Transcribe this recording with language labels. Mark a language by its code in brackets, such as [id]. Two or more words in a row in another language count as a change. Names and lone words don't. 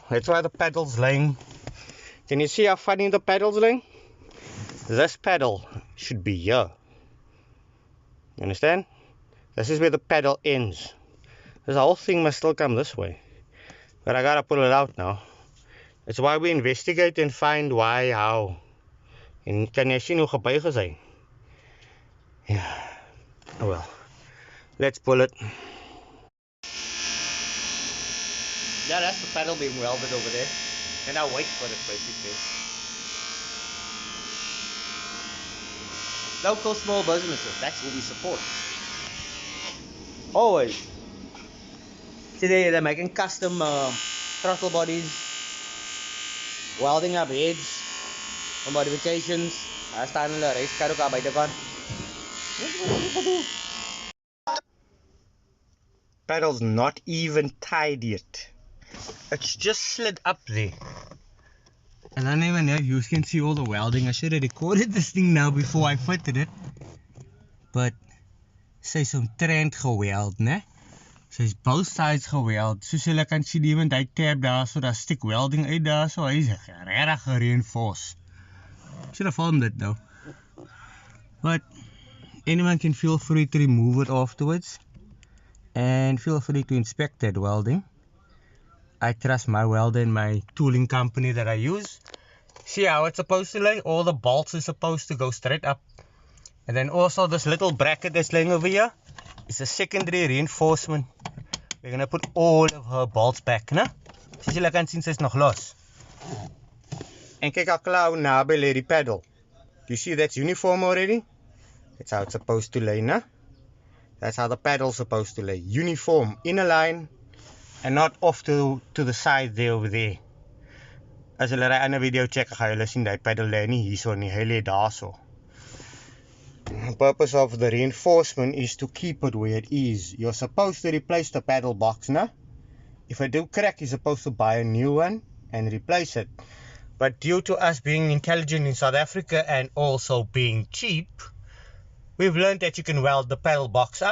[en] That's why the pedal's laying. Can you see how funny the pedal's laying? This pedal should be here. You understand? This is where the pedal ends. This whole thing must still come this way. But I gotta pull it out now. It's why we investigate and find why, how. [af] En kan jy sien hoe gebuig is hy? Ja. [en] Oh well. Let's pull it. Yeah, that's the pedal being welded over there. And I'll wait for it basically. Local small businesses, that's what we support. Always. Today they're making custom throttle bodies, welding up heads for modifications. [af] Daar staan hulle racekar ook aan buitekant. [en] Pedal's not even tied yet. It's just slid up there. And I don't even know if you can see all the welding. I should have recorded this thing now before I fitted it. [af] But sy's omtrent geweld, né? Sy's [en] both sides [af] geweld. Soos julle kan sien, iemand hy tab daar, so daar stick welding uit daar, so hy's regtig gereinforced. [en] Should have filmed it though. But anyone can feel free to remove it afterwards. And feel free to inspect that welding. I trust my welder and my tooling company that I use. See how it's supposed to lay? All the bolts are supposed to go straight up. And then also this little bracket that's laying over here is a secondary reinforcement. We're gonna put all of her bolts back, né? [af] Soos julle kan sien, sy's nog los. En kyk how klaar hoe naby lê die pedal. [en] Do you see that's uniform already? That's how it's supposed to lay, né? That's how the pedal's supposed to lay. Uniform, in a line. And not off to the side there over there. [af] As julle daai ander video check, gaan julle sien die pedal lê nie hierso nie, hy lê daarso. [en] The purpose of the reinforcement is to keep it where it is. You're supposed to replace the pedal box, no? If I do crack, you're supposed to buy a new one and replace it. But due to us being intelligent in South Africa and also being cheap, we've learned that you can weld the pedal box up.